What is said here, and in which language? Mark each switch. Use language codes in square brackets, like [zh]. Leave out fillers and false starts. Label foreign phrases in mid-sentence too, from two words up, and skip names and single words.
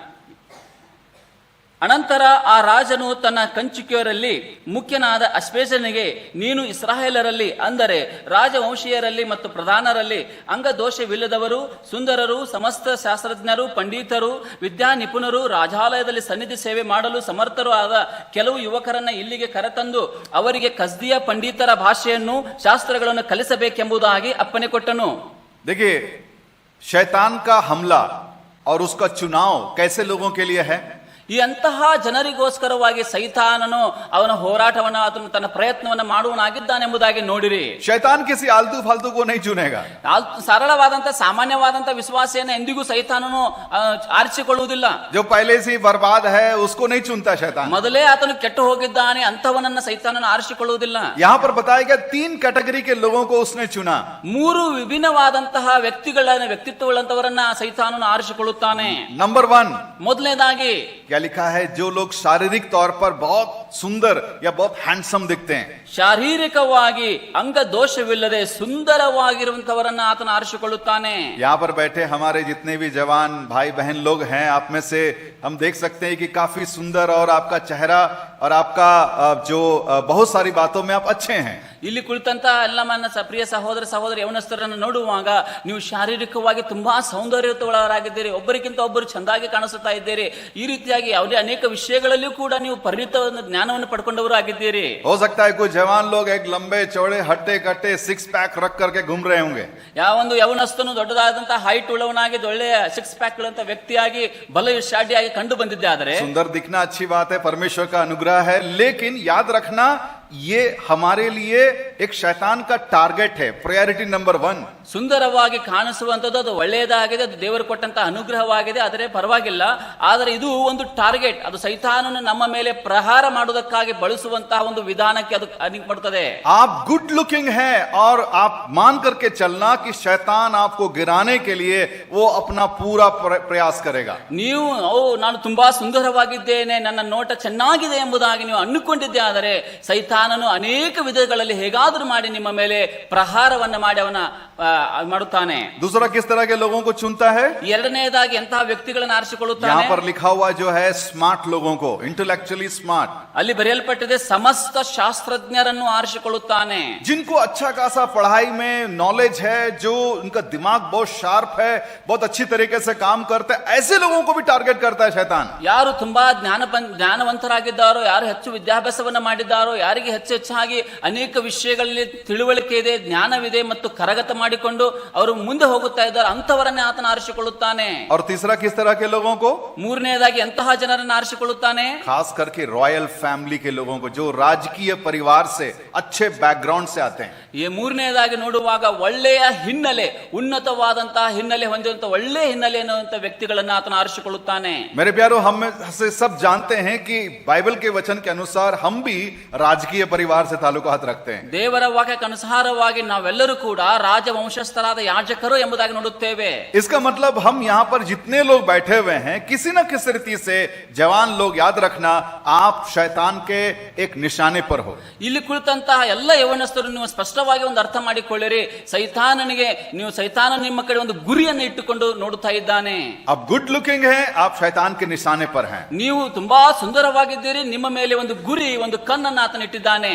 [kn] ಅನಂತರ ಆ ರಾಜನು ತನ್ನ ಕಂಚುಕಿಯರಲ್ಲಿ ಮುಖ್ಯನಾದ ಅಶ್ವೇಜನಿಗೆ, ನೀನು ಇಸ್ರಾಯೇಲರಲ್ಲಿ, ಅಂದರೆ ರಾಜವಂಶೀಯರಲ್ಲಿ ಮತ್ತು ಪ್ರಧಾನರಲ್ಲಿ ಅಂಗದೋಷವಿಲ್ಲದವರು, ಸುಂದರರು, ಸಮಸ್ತ ಶಾಸ್ತ್ರಜ್ಞರು, ಪಂಡಿತರು, ವಿದ್ಯಾ ನಿಪುಣರು, ರಾಜಾಲಯದಲ್ಲಿ ಸನ್ನಿಧಿ ಸೇವೆ ಮಾಡಲು ಸಮರ್ಥರು ಆದ ಕೆಲವು ಯುವಕರನ್ನ ಇಲ್ಲಿಗೆ ಕರೆತಂದು ಅವರಿಗೆ ಕಸ್ದಿಯ ಪಂಡಿತರ ಭಾಷೆಯನ್ನು, ಶಾಸ್ತ್ರಗಳನ್ನು ಕಲಿಸಬೇಕೆಂಬುದಾಗಿ ಅಪ್ಪಣೆ ಕೊಟ್ಟನು. [hi] देखिए, शैतान का हमला और उसका चुनाव कैसे लोगों के लिए है? [kn] ಈ ಅಂತಹ ಜನರಿಗೋಸ್ಕರವಾಗಿ ಸೈತಾನನು ಅವನ ಹೋರಾಟವನ್ನು, ಆತನು ತನ್ನ ಪ್ರಯತ್ನವನ್ನು ಮಾಡುವನಾಗಿದ್ದಾನೆಂಬುದಾಗಿ ನೋಡಿರಿ. [hi] शैतान किसी आलतू फालतू को नहीं चुनेगा। [kn] ಸರಳವಾದಂತಹ ಸಾಮಾನ್ಯವಾದಂತಹ ವಿಶ್ವಾಸಿಯನ್ನು ಎಂದಿಗೂ ಸೈತಾನನು ಆರಿಸಿಕೊಳ್ಳುವುದಿಲ್ಲ. [hi] जो पहले से बर्बाद है उसको नहीं चुनता शैतान। [kn] ಮೊದಲೇ ಆತನು ಕೆಟ್ಟು ಹೋಗಿದ್ದಾನೆ ಅಂತವನನ್ನ ಸೈತಾನನು ಆರಿಸಿಕೊಳ್ಳುವುದಿಲ್ಲ. [hi] यहाँ पर बताया गया 3 कैटेगरी के लोगों को उसने चुना। [kn] 3 ವಿಭಿನ್ನವಾದಂತಹ ವ್ಯಕ್ತಿತ್ವಗಳಂತವರನ್ನ ಸೈತಾನನು ಆರಿಸಿಕೊಳ್ಳುತ್ತಾನೆ. [hi] नंबर 1, [kn] ಮೊದಲನೇದಾಗಿ [hi] क्या लिखा है? जो लोग शारीरिक तौर पर बहुत सुंदर या बहुत हैंडसम दिखते हैं। [kn] ಶಾರೀರಿಕವಾಗಿ ಅಂಗ ದೋಷವಿಲ್ಲದೆ ಸುಂದರವಾಗಿರುವಂತವರನ್ನ ಆತನ ಆರಿಸಿಕೊಳ್ಳುತ್ತಾನೆ. [hi] यहाँ पर बैठे हमारे जितने भी जवान भाई बहन लोग हैं, आप में से हम देख सकते हैं कि काफी सुंदर और आपका चेहरा और आपका जो बहुत सारी बातों में आप अच्छे हैं। [kn] ಇಲ್ಲಿ ಕುಳಿತಂತ ಎಲ್ಲ ನನ್ನ ಪ್ರಿಯ ಸಹೋದರ ಸಹೋದರಿ ಯವನಸ್ಥರನ್ನು ನೋಡುವಾಗ ನೀವು ಶಾರೀರಿಕವಾಗಿ ತುಂಬಾ ಸೌಂದರ್ಯಯುತರಾಗಿದ್ದೀರಿ, ಒಬ್ಬರಿಗಿಂತ ಒಬ್ಬರು ಚಂದಾಗಿ ಕಾಣಿಸುತ್ತಾ ಇದ್ದೀರಿ. ಈ ರೀತಿಯಾಗಿ ಯಾವುದೇ ಅನೇಕ ವಿಷಯಗಳಲ್ಲಿಯೂ ಕೂಡ ನೀವು ಪರಿಣಿತ ಜ್ಞಾನವನ್ನು ಪಡ್ಕೊಂಡವರು ಆಗಿದ್ದೀರಿ. [hi] हो सकता है कुछ जवान लोग एक लंबे चौड़े हट्टे कट्टे 6 पैक रख करके घूम रहे होंगे। [kn] ಯಾವೊಂದು ಯವನಸ್ಥನು ದೊಡ್ಡದಾದಂತಹ ಹೈಟ್ ಉಳ್ಳವನಾಗಿ ಒಳ್ಳೆಯ 6 ಪ್ಯಾಕ್ ಗಳಂತ ವ್ಯಕ್ತಿಯಾಗಿ ಬಲಶಾಲಿಯಾಗಿ ಕಂಡು ಬಂದಿದ್ದೆ. ಆದರೆ [hi] सुंदर दिखना अच्छी बात है, परमेश्वर का अनुग्रह रहा है, लेकिन याद रखना ये हमारे लिए एक शैतान का टारगेट है, [en] priority number [hi] 1. [kn] ಸುಂದರವಾಗಿ ಕಾಣಿಸುವಂಥದ್ದು ಅದು ಒಳ್ಳೆಯದಾಗಿದೆ, ಅದು ದೇವರು ಕೊಟ್ಟಂತ ಅನುಗ್ರಹವಾಗಿದೆ, ಆದರೆ ಪರವಾಗಿಲ್ಲ. ಆದರೆ ಇದು ಒಂದು ಟಾರ್ಗೆಟ್, ಅದು ಸೈತಾನನು ನಮ್ಮ ಮೇಲೆ ಪ್ರಹಾರ ಮಾಡುವುದಕ್ಕಾಗಿ ಬಳಸುವಂತಹ ಒಂದು ವಿಧಾನಕ್ಕೆ ಅದು ಅಣಿಪಡುತ್ತದೆ. [hi] आप [en] good looking [hi] है और आप मान करके चलना कि शैतान आपको गिराने के लिए वो अपना पूरा प्रयास करेगा. [kn] ನೀವು ನಾನು ತುಂಬಾ ಸುಂದರವಾಗಿದ್ದೇನೆ, ನನ್ನ ನೋಟ ಚೆನ್ನಾಗಿದೆ ಎಂಬುದಾಗಿ ನೀವು ಅಂದುಕೊಂಡಿದ್ದೆ ಆದರೆ ಸೈತಾನನು ಅನೇಕ ವಿಧಗಳಲ್ಲಿ ಹೇಗಾದರೂ ಮಾಡಿ ನಿಮ್ಮ ಮೇಲೆ ಪ್ರಹಾರವನ್ನ ಮಾಡಿ ಅವನ ಮಾಡುತ್ತಾನೆ. [hi] दूसरा किस तरह के लोगों को चुनता है? [kn] ಎರಡನೆಯದಾಗಿ ಎಂತಹ ವ್ಯಕ್ತಿಗಳನ್ನು ಆರಿಸಿಕೊಳ್ಳುತ್ತಾನೆ. [hi] यहाँ पर लिखा हुआ जो है स्मार्ट लोगों को, [en] intellectually smart, [kn] ಅಲ್ಲಿ ಬರೆಯಲ್ಪಟ್ಟಿದೆ ಸಮಸ್ತ ಶಾಸ್ತ್ರಜ್ಞರನ್ನು ಆರಿಸಿಕೊಳ್ಳುತ್ತಾನೆ. [hi] जिनको अच्छा खासा पढ़ाई में नॉलेज है, जो उनका दिमाग बहुत शार्प है, बहुत अच्छी तरीके से काम करते हैं, ऐसे लोगों को भी टारगेट करता है शैतान. [kn] ಯಾರು ತುಂಬಾ ಜ್ಞಾನವಂತರಾಗಿದ್ದಾರೋ, ಯಾರು ಹೆಚ್ಚು ವಿದ್ಯಾಭ್ಯಾಸವನ್ನ ಮಾಡಿದ್ದಾರೋ, ಯಾರಿಗೆ ಹೆಚ್ಚಾಗಿ ಅನೇಕ ವಿಷಯಗಳಲ್ಲಿ ತಿಳುವಳಿಕೆ ಇದೆ, ಜ್ಞಾನವಿದೆ ಮತ್ತು ಕರಗತ ಮಾಡಿಕೊಂಡು ಅವರು ಮುಂದೆ ಹೋಗುತ್ತಾ ಇದ್ದಾರೆ, ಅಂತವರನ್ನೇ ಆತನ ಆರಿಸಿಕೊಳ್ಳುತ್ತಾನೆ. [hi] और तीसरा किस तरह के लोगों को? [kn] ಮೂರನೆಯದಾಗಿ ಎಂತಹ ಜನರನ್ನು ಆರಿಸಿಕೊಳ್ಳುತ್ತಾನೆ? [hi] खास करके [en] royal family [hi] के लोगों को, जो राजकीय परिवार से, अच्छे बैकग्राउंड से आते हैं. [kn] ಈ ಮೂರನೆಯದಾಗಿ ನೋಡುವಾಗ ಒಳ್ಳೆಯ ಹಿನ್ನೆಲೆ, ಉನ್ನತವಾದಂತಹ ಹಿನ್ನೆಲೆ ಹೊಂದಿರುವಂತಹ ಒಳ್ಳೆಯ ಹಿನ್ನೆಲೆ ಎನ್ನುವಂತ ವ್ಯಕ್ತಿಗಳನ್ನು ಆತನ ಆರಿಸಿಕೊಳ್ಳುತ್ತಾನೆ. [hi] मेरे प्यारो, हम से सब जानते हैं कि बाइबल के वचन के अनुसार हम भी राजकीय परिवार से ताल्लुकात रखते हैं. [kn] ದೇವರ ವಾಕ್ಯಕ್ಕೆ ಅನುಸಾರವಾಗಿ ನಾವೆಲ್ಲರೂ ಕೂಡ ರಾಜವಂಶಸ್ಥರಾದ ಯಾಜಕರು ಎಂಬುದಾಗಿ ನೋಡುತ್ತೇವೆ. [hi] इसका मतलब हम यहाँ पर जितने लोग बैठे हुए हैं, किसी न किसी रीति से, जवान लोग याद रखना, आप शैतान के एक निशाने पर हो. [kn] ಇಲ್ಲಿ ಕುಳಿತಂತಹ ಎಲ್ಲ ಯೌವನಸ್ಥರು ನೀವು ಸ್ಪಷ್ಟವಾಗಿ ಒಂದು ಅರ್ಥ ಮಾಡಿಕೊಳ್ಳಿರಿ, ಸೈತಾನ ನಿಮ್ಮ ಕಡೆ ಒಂದು ಗುರಿಯನ್ನು ಇಟ್ಟುಕೊಂಡು ನೋಡುತ್ತಾ ಇದ್ದಾನೆ. [hi] अब [en] good looking [hi] है, आप शैतान के निशाने पर हैं. [kn] ನೀವು ತುಂಬಾ ಸುಂದರವಾಗಿದ್ದೀರಿ, ನಿಮ್ಮ ಮೇಲೆ ಒಂದು ಗುರಿ, ಒಂದು ಕಣ್ಣನ್ನು ಆತನ ಇಟ್ಟಿದ್ದಾನೆ.